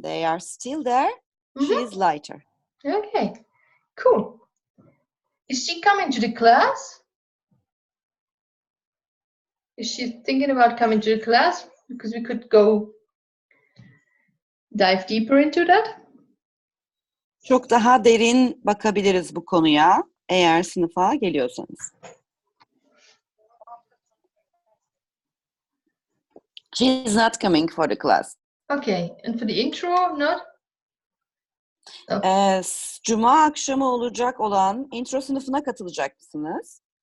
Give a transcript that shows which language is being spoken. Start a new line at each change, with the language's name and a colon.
English: They are still there. She's lighter. Okay, cool. Is she coming to the class? Is she thinking about coming to the class? Because we could dive deeper into that.
Turkish: Çok daha derin bakabiliriz bu konuya eğer sınıfa geliyorsanız.
English: She's not coming for the class. Okay, and for the intro, not?
Turkish: Cuma akşamı olacak olan intro sınıfına katılacak mısınız?